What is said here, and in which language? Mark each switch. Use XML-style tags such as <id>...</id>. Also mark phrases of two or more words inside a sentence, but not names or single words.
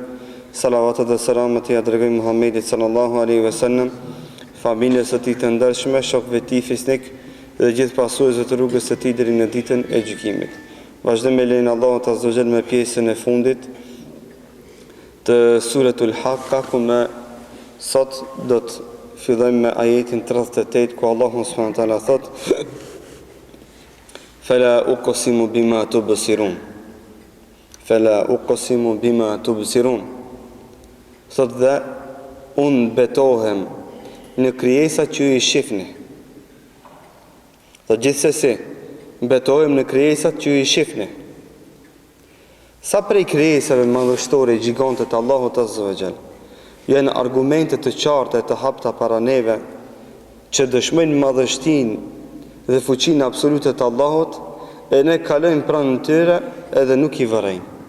<sq>Salavatet dhe selamet i dërgojmë Muhammedit</sq> <ar>صلى الله عليه وسلم,</ar> <sq>familjes së tij të ndershme, shokëve të tij fisnik dhe gjithë pasuesve të rrugës së tij deri në ditën e gjykimit. Vazhdojmë me lenin Allahut</sq> <ar>عز وجل</ar> <sq>me pjesën e fundit të</sq> <ar>سورة الحاقة,</ar> <sq>ku sot do të fillojmë me ajetin 38 ku Allahu</sq> <ar>سبحانه وتعالى</ar> <sq>thot:</sq> <ar>"فلا أقسم بما تبصرون." فلا أقسم بما تبصرون.</ar> <sq>Thot dhe unë betohem në krijesat që i shihni. Thot gjithsesi betohem në krijesat që i shihni. Sa prej krijesave madhështore gjigante të Allahut</sq> <ar>عز وجل</ar> <sq>janë argumente të qarta e të hapta para neve që dëshmojnë madhështinë dhe fuqinë absolute të Allahut, e ne kalojmë pranë tyre edhe nuk i vërejmë.</sq>